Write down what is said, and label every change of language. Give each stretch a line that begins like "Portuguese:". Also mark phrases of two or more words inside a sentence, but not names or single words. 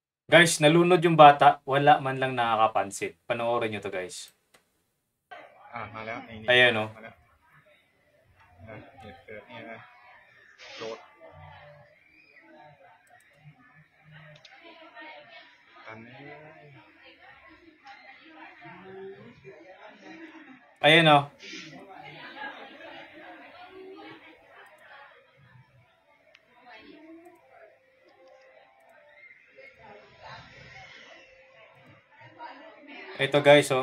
Filipino: Guys, nalunod yung bata, wala man lang nakakapansin. Panoorin nyo to, guys.
Thai: มาแล้วนี่
Filipino: Ayan, oh.
Thai: มาแล้วเหตุเกิดนี่นะโจทย์อันนี้
Filipino: Ayan, oh. Ito, guys, oh.